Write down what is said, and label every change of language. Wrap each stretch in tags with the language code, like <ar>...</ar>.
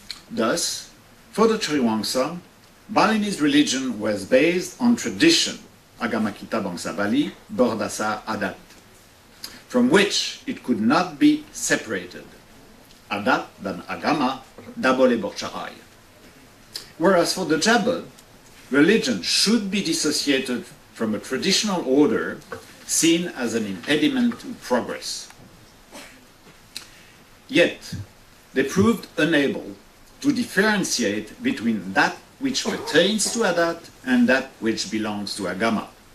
<en>Thus, for the Triwangsa, Balinese religion was based on tradition,</en> <ms>Agama kita bangsa Bali, berdasar adat,</ms> <en>from which it could not be separated.</en> <ms>Adat dan agama dah boleh bercerai.</ms> <en>Whereas for the Jabal, religion should be dissociated from a traditional order seen as an impediment to progress. Yet, they proved unable to differentiate between that which pertains to Adat and that which belongs to Agama.</en>